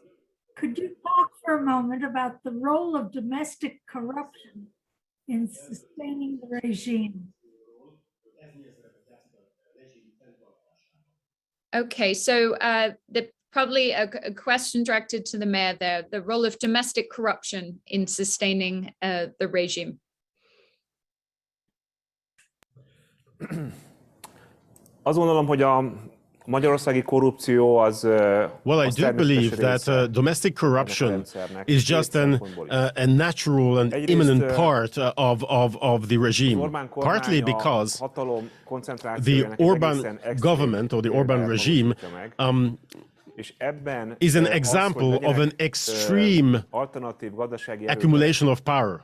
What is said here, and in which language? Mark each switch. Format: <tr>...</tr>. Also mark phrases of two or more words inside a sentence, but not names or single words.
<en>Could you talk for a moment about the role of domestic corruption in sustaining the regime? Okay, so probably a question directed to the mayor there, the role of domestic corruption in sustaining the regime.</en> <hu>Azt gondolom, hogy a magyarországi korrupció az</hu> <en>Well, I do believe that domestic corruption is just a natural and imminent part of the regime, partly because the Orbán government or the Orbán regime is an example of an extreme accumulation of power.</en>